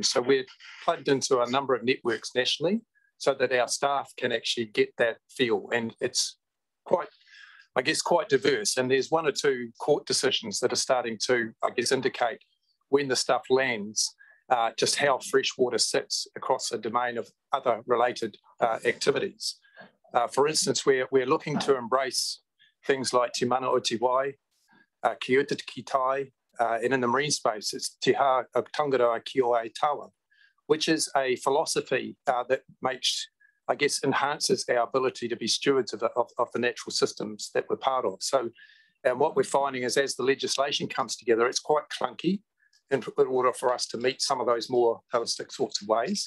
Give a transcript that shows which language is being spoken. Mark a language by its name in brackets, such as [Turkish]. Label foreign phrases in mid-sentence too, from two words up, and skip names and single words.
[English] So we're plugged into a number of networks nationally so that our staff can actually get that feel, and it's quite diverse, and there's one or two court decisions that are starting to, I guess, indicate when the stuff lands, just how freshwater sits across a domain of other related activities. For instance, we're looking to embrace things like [Māori] Te Mana o Te Wai, Ki Uta Ki Tai, [English] and in the marine space, it's [Māori] Te Ha Tangara Ki o Ai Tawa, [English] which is a philosophy that makes, I guess, enhances our ability to be stewards of the natural systems that we're part of. So, and what we're finding is as the legislation comes together, it's quite clunky in order for us to meet some of those more holistic sorts of ways.